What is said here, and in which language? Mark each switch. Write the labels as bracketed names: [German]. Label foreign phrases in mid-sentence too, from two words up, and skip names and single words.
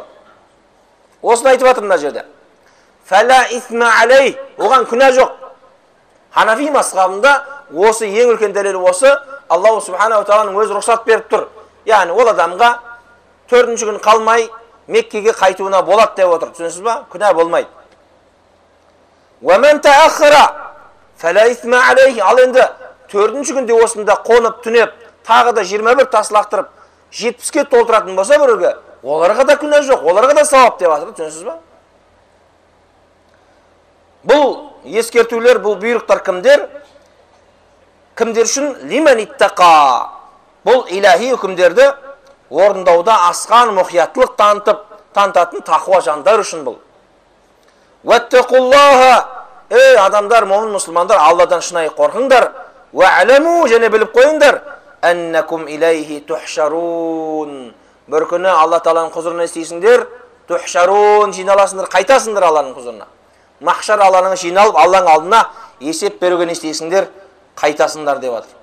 [Kazakh] Осыны айтып жатыр мына жерде. [Arabic] فلا إثم عليه, [Kazakh] оған күнә жоқ. Ханафи мазхабында осы ең үлкен дәлел осы, [Arabic] الله سبحانه [Kazakh] тағаланың өзі рұқсат беріп тұр. Яғни ол адамға 4-ші күн қалмай Меккеге қайтуына болады деп отыр. Түсінесіз ба? Күнә болмайды. [Arabic] وَمَنْ تَأَخَّرَ فَلَا إِثْمَ عَلَيْهِ. [Kazakh] Ал енді 4-ші күнде осында қонып, түнеп, тағы да 21 тас лақтырып, 70-ке толтыратын болса біреуге, оларға да күнә жоқ, оларға да сауап деп жатыр. Түсінесіз ба? Бұл ескертулер, бұл бұйрықтар кімдер? Кімдер үшін? [Arabic] لمن اتقى. [Kazakh] Бұл илахи үкімдерді орындауда асқан мұқияттылық танытатын тақуа жандар үшін бұл. [Arabic] واتقوا الله. [Kazakh] Ей адамдар, момын мұсылмандар, Алладан шынайы қорқыңдар. [Arabic] واعلموا, [Kazakh] және біліп қойыңдар. [Arabic] أنكم إليه تحشرون. [Kazakh] Бір күні Алла Тағаланың құзырына істейсіңдер, тухшарун, жиналасыңдар, қайтасыңдар Алланың құзырына. Махшар Алланың жиналып, Алланың алдына есеп беруге істейсіңдер, қайтасыңдар деп жатыр.